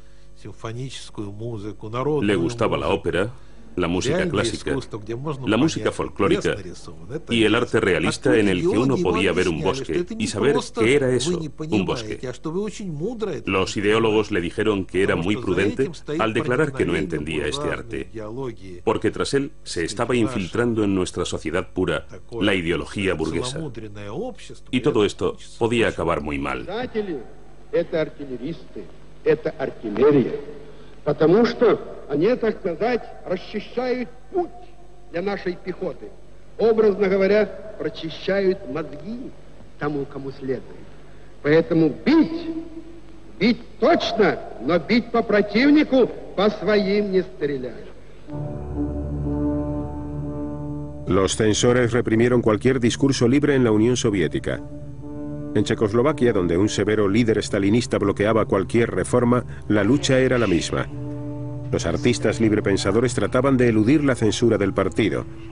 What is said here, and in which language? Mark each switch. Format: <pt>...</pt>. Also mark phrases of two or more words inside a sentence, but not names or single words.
<es>Le gustaba la ópera, la música clásica, la música folclórica y el arte realista en el que uno podía ver un bosque y saber qué era eso, un bosque. Los ideólogos le dijeron que era muy prudente al declarar que no entendía este arte, porque tras él se estaba infiltrando en nuestra sociedad pura la ideología burguesa. Y todo esto podía acabar muy mal.</es> <ru>Потому что они, так сказать, расчищают путь для нашей пехоты. Образно говоря, прочищают мозги тому, кому следует. Поэтому бить точно, но бить по противнику, по своим не стрелять.</ru> <es>Los censores reprimieron cualquier discurso libre en la Unión Soviética. En Checoslovaquia, donde un severo líder estalinista bloqueaba cualquier reforma, la lucha era la misma. Los artistas librepensadores trataban de eludir la censura del partido.</es>